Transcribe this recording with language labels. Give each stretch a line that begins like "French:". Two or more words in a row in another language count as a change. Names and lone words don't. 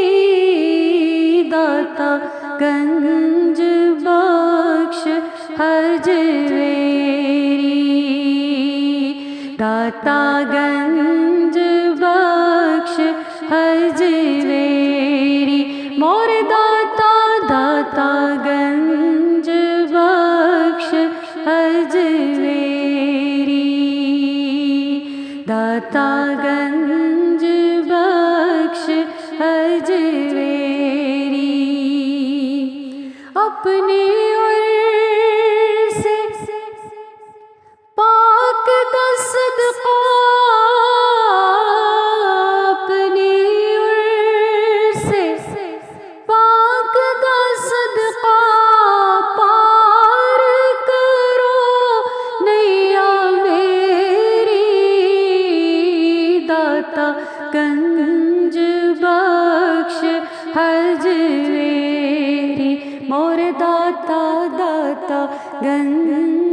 Punjabi: داتا گنج بخش حجویری داتا گنج بخش حجویری مور داتا داتا گنج بخش حجویری
Urdu: داتا گنج بخش حجویری اپنی عرض سے
Punjabi: پاک دا صدقہ
Urdu: اپنی عرض سے
Punjabi: پاک دا صدقہ پار کرو نیا میری داتا گنج بخش حجویری مور داتا داتا گنج